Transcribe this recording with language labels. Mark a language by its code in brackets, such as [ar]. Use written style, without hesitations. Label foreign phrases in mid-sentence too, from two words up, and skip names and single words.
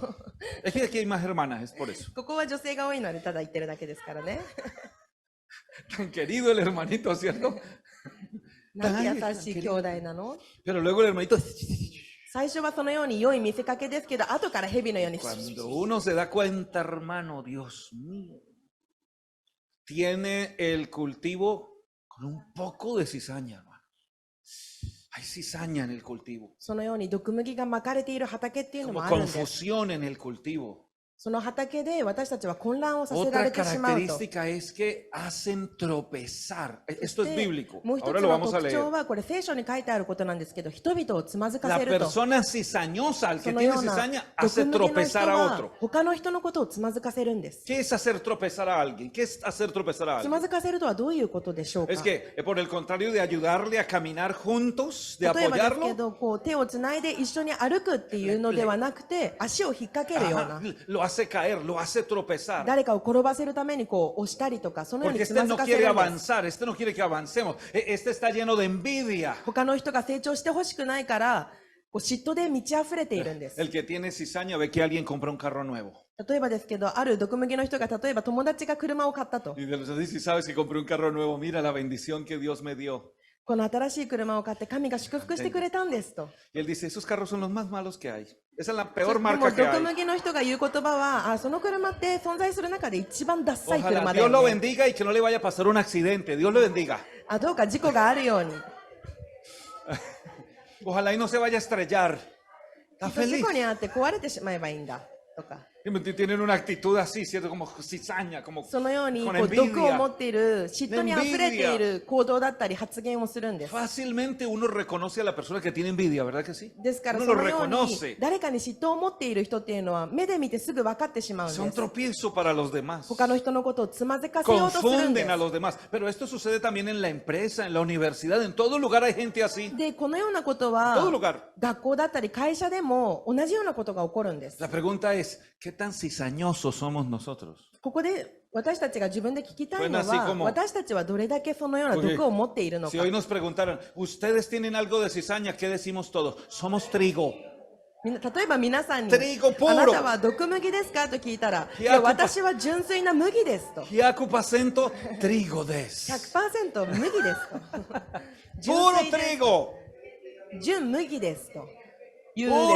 [es] Es que aquí hay más hermanas, es por eso. [ja] ここは女性が多いのでただ言ってるだけですからね。 [es] Tan querido el hermanito, ¿cierto? [ja] なんて優しい兄弟なの？ [es] Pero luego el hermanito, [ja] 最初はそのように良い見せかけですけど、後から蛇のように [es] cuando uno se da cuenta, hermano, Dios mío, tiene el cultivo con un poco de cizaña, hermano. Hay cizaña en el cultivo, [ja] そのように毒麦がまかれている畑っていうのも [es] como [ja] あるんです。 [es] confusión en el cultivo. [ja] その畑で私たちは混乱をさせら [es] Otra [ja] れてしまうと。 [es] característica es que hacen tropezar. Esto es [ja] で [es] bíblico. [ja] もう一 [es] Ahora [ja] つ [es] lo [ja] の [es] vamos a [ja] 特徴 [es] leer. [ja] は、これ聖書に書いてあることなんですけど、人々をつまずか [es] La [ja] せると。 [es] persona cizañosa, el [ja] そ [es] que [ja] の [es] tiene [ja] ような [es] cizaña, [ja] 毒 [es] hace [ja] 麦の人 [es] tropezar a [ja] は [es] otro. [ja] 他の人のことをつまずかせるんです。 [es] ¿Qué es hacer tropezar a alguien? ¿Qué es hacer tropezar a [ja] つま [es] alguien? [ja] ずかせるとはどういうことでしょうか。 [es] Es que, por el contrario de ayudarle a caminar juntos, de [ja] 例えばですけ [es] apoyarlo, [ja] ど、こう手をつないで一緒に歩くっていうのではなくて、足を引っ掛けるよう [es] ajá, [ja] な、 [es] lo hace caer, lo hace tropezar. [ja] 誰かを転ばせるためにこう押したりとか、そのよう [es] Porque [ja] につ [es] este [ja] まず [es] no [ja] かせ [es] quiere [ja] るんです。 [es] avanzar, este no quiere que avancemos, este está lleno de envidia. [ja] 他の人が成長してほしくないから、こう嫉妬で満ち溢れているんです。 [es] El que tiene cizaña ve que alguien compra un carro nuevo. [ja] 例えばですけど、ある毒麦の人が例えば友達が車を買ったと。 [es] Y de los dice, sabes que compré un carro nuevo, mira la bendición que Dios me dio. [ja] この新しい車を買って神が祝福してくれたんですと。 [es] Y él dice, esos carros son los más malos que hay. Esa es la [ja] で [es] peor [ja] も [es] marca que [ja] 毒 [es] hay. [ja] 麦の人が言う言葉は、その車って存在する中で一番ダッサい [es] Ojalá [ja] 車だ [es] Dios [ja] よ [es] lo [ja] ね。 [es] bendiga y que no le vaya a pasar un accidente. Dios lo bendiga. [ja] どうか事故があるように。 [es] Ojalá y no se vaya a estrellar. [ja] き [es] Está [ja] っと事 [es] feliz. [ja] 故にあって壊れてしまえばいいんだとか。 [es] Tienen una actitud así, ¿cierto? Como cizaña, como [ja] そのように [es] con [ja] こう毒を持 [es] envidia. [ja] っている、嫉妬にあふれている行動だったり発言をするんです。 [es] Fácilmente uno reconoce a la persona que tiene envidia, ¿verdad que sí? [ja] ですから [es] Uno [ja] そ [es] lo [ja] のように [es] reconoce. [ja] 誰かに嫉妬を持っている人っていうのは目で見てすぐ分かってしまうん [es] Son [ja] です。 [es] tropiezo para los demás. [ja] 他の人のことをつまずかせようとするんで [es] Confunden a [ja] す。 [es] los demás. Pero esto sucede también en la empresa, en la universidad, en todo lugar hay gente así. [ja] で、このようなこと [es] En todo [ja] は [es] lugar. [ja] 学校だったり会社でも同じようなことが起こるんです。 [es] La pregunta es, ¿qué tan cizañosos somos nosotros? [ja] ここで私たちが自分で聞きたいの [es] Bueno, así [ja] は、 [es] como- [ja] 私たちはどれだけそのような毒を持っているの [es] Si [ja] か。 [es] hoy nos preguntaran, ¿ustedes tienen algo de cizaña? ¿Qué decimos todos? Somos trigo. [ja] 例えば皆さんに、 [es] Trigo puro. [ja] あなたは毒麦ですかと聞いたら、いや、私は純粋な麦ですと。 [es] Hiacupacento, trigo des. [ja] 100% 麦ですと。 [es] Puro [ja] 純粋です [es] trigo. [ja] 純麦ですと。言うで